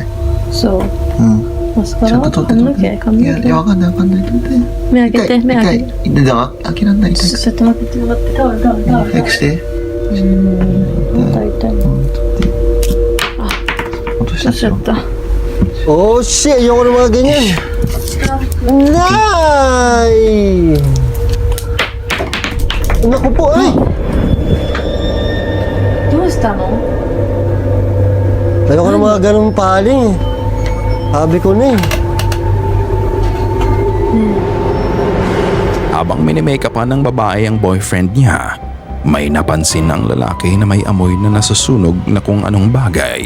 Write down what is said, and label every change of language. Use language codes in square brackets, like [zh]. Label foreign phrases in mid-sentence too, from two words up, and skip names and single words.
[ja] そう。マスカラちょっと髪の毛髪の毛いやわかんない取って目開けて、目開けて。痛い開けらんない痛いちょっと待って、タオル。早くして痛い。落としたしちゃった。 [en] Oh shit, [tl] ayoko ng mga ganyan. Nay! Naku po, ay! [ja] どうしたの？ [tl] Ayoko ng mga ganun paling eh. Sabi ko na eh. Habang minimakeupan ng babae ang boyfriend niya, may napansin ang lalaki na may amoy na nasusunog na kung anong bagay.